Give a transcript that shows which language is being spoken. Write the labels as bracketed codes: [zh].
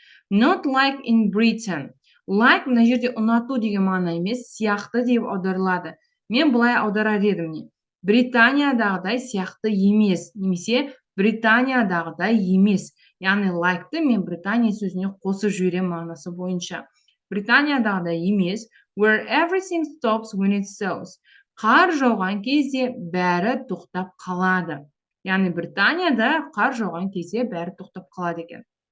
[en] Not like in Britain. [kk] Like мына жерде ұнату деген мағына емес, сияқты деп аударылады. Мен былай аударар едім. Британиядағыдай сияқты емес, немесе Британиядағыдай емес. Яғни like-ты мен Британия сөзіне қосып жіберем мағынасы бойынша. Британиядағыдай емес, [en] where everything stops when it snows. [kk] Қар жауған кезде бәрі тоқтап қалады. Яғни Британияда қар жауған кезде бәрі тоқтап қалады екен.